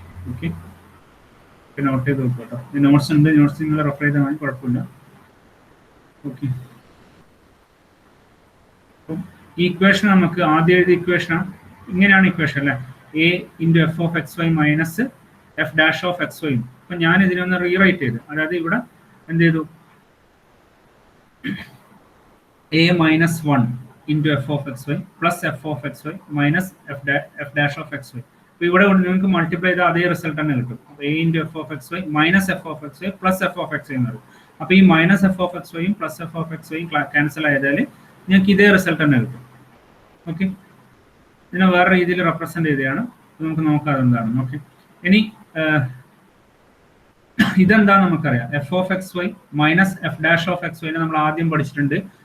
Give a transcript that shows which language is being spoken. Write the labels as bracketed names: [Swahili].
[Malayalam] Okay, not ചെയ്ത് നോക്കട്ടോ. Notes ഉണ്ട്, നോട്ട്സ് നിങ്ങൾ റെഫർ ചെയ്താൽ മതി, കുഴപ്പമില്ല. ഓക്കെ, അപ്പം ഈ ഇക്വേഷൻ നമുക്ക് ആദ്യം എഴുതിയ ഇക്വേഷനാണ്. ഇങ്ങനെയാണ് ഇക്വേഷൻ അല്ലേ, A into F of X Y minus F dash of X Y. അപ്പം ഞാൻ ഇതിനൊന്ന് റീറൈറ്റ് ചെയ്തു. അതായത് ഇവിടെ എന്ത് ചെയ്തു, [English] a minus 1 into f of xy plus f of xy minus f dash of xy. [Malayalam] അപ്പോൾ ഇവിടെ നിങ്ങൾക്ക് മൾട്ടിപ്ലൈ ചെയ്താൽ അതേ റിസൾട്ട് തന്നെ കിട്ടും. അപ്പോൾ [English] a into f of xy minus f of xy plus f of xy [Malayalam] എന്ന് പറയും. അപ്പോൾ ഈ minus F of X വൈയും plus F of X വൈയും cancel ആയതാൽ നിങ്ങൾക്ക് ഇതേ റിസൾട്ട് തന്നെ കിട്ടും. ഓക്കെ, ഇതിനെ വേറെ രീതിയിൽ റെപ്രസെന്റ് ചെയ്തതാണ്. നമുക്ക് നോക്കാം അതെന്താണ്. ഓക്കെ, ഇനി ഇതെന്താ നമുക്കറിയാം, F of X Y minus F dash of X വൈനെ നമ്മൾ ആദ്യം പഠിച്ചിട്ടുണ്ട്.